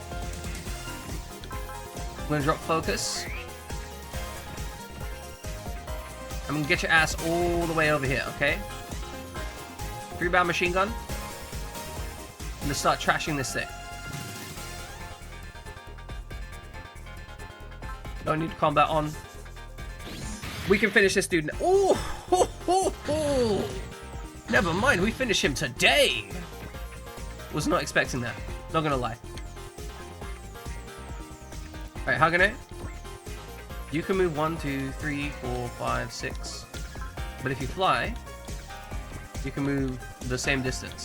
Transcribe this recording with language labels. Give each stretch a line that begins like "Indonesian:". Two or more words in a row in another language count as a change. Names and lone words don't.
English: We're going to drop focus. I'm going to get your ass all the way over here, okay? 3-barrel machine gun. I'm going to start trashing this thing. Don't need combat on. We can finish this dude. Oh, ho, ho, ho. Never mind, we finish him today. Was not expecting that. Not gonna lie. Alright, Hagane. You can move 1, 2, 3, 4, 5, 6. But if you fly, you can move the same distance.